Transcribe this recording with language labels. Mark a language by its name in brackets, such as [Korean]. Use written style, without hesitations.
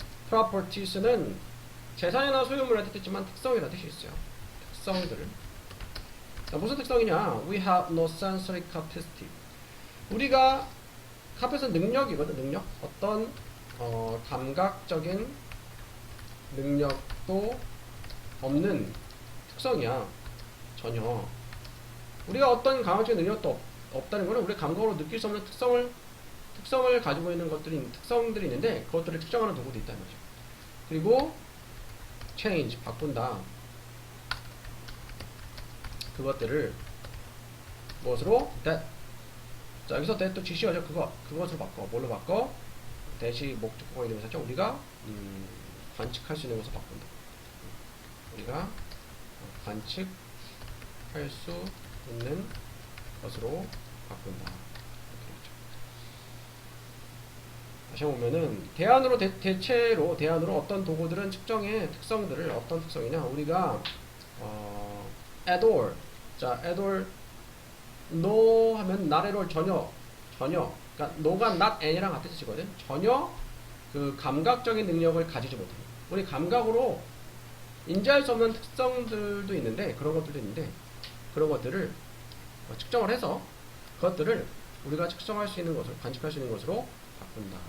[Korean] properties는 재산이나 소유물의 뜻이지만 특성이라는 뜻이 있어요. 특성들을. 자, 무슨 특성이냐? [English] We have no sensory capacity. [Korean] 우리가 capacity 능력이거든. 능력. 어떤 감각적인 능력도 없는 특성이야. 전혀. 우리가 어떤 감각적인 능력도 없다는 것은 우리 감각으로 느낄 수 없는 특성을 가지고 있는 특성들이 있는데, 그것들을 측정하는 도구도 있다는 거죠. 그리고 change, 바꾼다. 그것들을 무엇으로? that. 자, 여기서 that 또 지시어죠. 그것으로 바꿔. 뭘로 바꿔? that이 목적어가 있는 것이죠. 우리가 관측할 수 있는 것을 바꾼다. 우리가 관측할 수 있는 것으로 바꾼다. 다시 보면은 대안으로 어떤 도구들은 측정의 특성들을, 어떤 특성이냐? 우리가 at all. 자, at all no 하면 not at all, 전혀. 그러니까 no가 not and이랑 같은 뜻이거든. 전혀 그 감각적인 능력을 가지지 못해. 우리 감각으로 인지할 수 없는 특성들도 있는데, 그런 것들을 측정을 해서 그것들을 우리가 측정할 수 있는 것을, 관측할 수 있는 것으로 바꾼다.